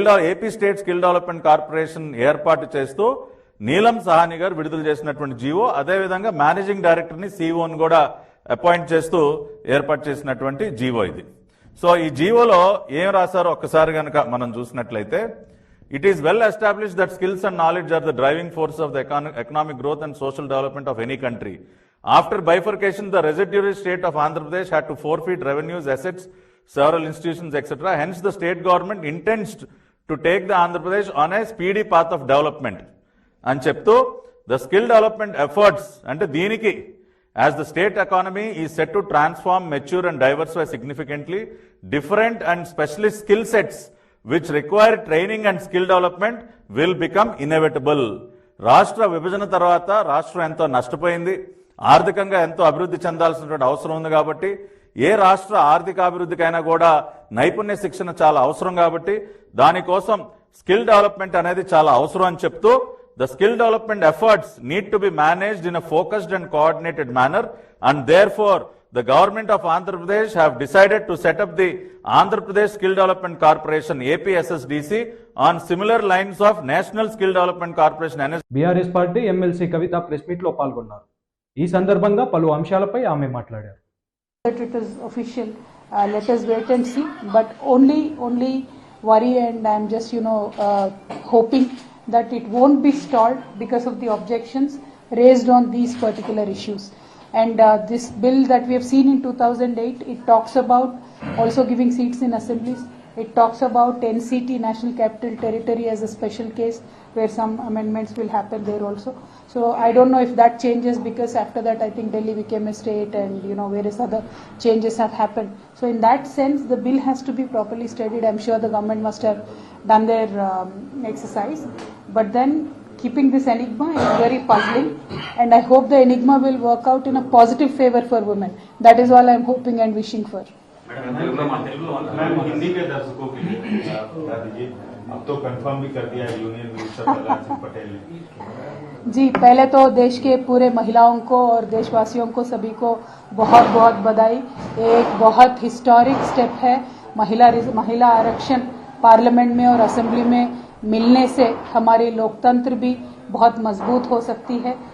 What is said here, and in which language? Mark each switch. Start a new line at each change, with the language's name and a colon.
Telugu: AP state skill development corporation ఏర్పాటు చేస్తూ నీలం సహాని గారు విడుదల చేసినటువంటి జీవో, అదేవిధంగా మేనేజింగ్ డైరెక్టర్ని సిఇఓని కూడా అపాయింట్ చేస్తూ ఏర్పాటు చేసినటువంటి జీవో ఇది. సో ఈ జీవోలో ఏం రాశారో ఒక్కసారి కనుక మనం చూసినట్లయితే,
English: It is well established that skills and knowledge are the driving force of the economic growth and social development of any country. After bifurcation, the residuary state of Andhra Pradesh had to forfeit revenues, assets, several institutions, etc. Hence, the state government intends to take the Andhra Pradesh on a speedy path of development. And
Telugu: cheptu,
English: the skill development efforts
Telugu: ante deeniki
English: as the state economy is set to transform, mature and diversify significantly, different and specialist skill sets which require training and skill development will become inevitable.
Telugu: రాష్ట్ర విభజన తర్వాత రాష్ట్రం ఎంతో నష్టపోయింది, ఆర్థికంగా ఎంతో అభివృద్ధి చెందాల్సినటువంటి అవసరం ఉంది. కాబట్టి ఏ రాష్ట్ర ఆర్థిక అభివృద్ధికైనా కూడా నైపుణ్య శిక్షణ చాలా అవసరం. కాబట్టి దానికోసం స్కిల్ డెవలప్మెంట్ అనేది చాలా అవసరం అని చెప్తూ
English: the skill development efforts need to be managed in a focused and coordinated manner, and therefore the government of Andhra Pradesh have decided to set up the Andhra Pradesh Skill Development Corporation APSSDC on similar lines of National Skill Development Corporation NS.
Telugu: BRS party MLC Kavitha press meet లో పాల్గొన్నారు. ఈ సందర్భంగా పలు అంశాలపై ఆమె మాట్లాడారు.
English: It is official. Let us wait and see. But only worry, and I'm just hoping that it won't be stalled because of the objections raised on these particular issues. And this bill that we have seen in 2008, it talks about also giving seats in assemblies. It talks about NCT, National Capital Territory, as a special case where some amendments will happen there also. So I don't know if that changes, because after that I think Delhi became a state and various other changes have happened. So in that sense, the bill has to be properly studied. I'm sure the government must have done their exercise. But then keeping this enigma is very puzzling, and I hope the enigma will work out in a positive favor for women. That is all I'm hoping and wishing for.
Hindi: Hindi के दर्शकों के लिए बता दीजिए, अब तो confirm भी कर दिया यूनियन मिनिस्टर प्रहलाद सिंह पटेल ने। जी, पहले तो देश के पूरे महिलाओं को और देशवासियों को सभी को बहुत बहुत बधाई। एक बहुत हिस्टोरिक स्टेप है। महिला आरक्षण पार्लियामेंट में और असेंबली में मिलने से हमारी लोकतंत्र भी बहुत मजबूत हो सकती है।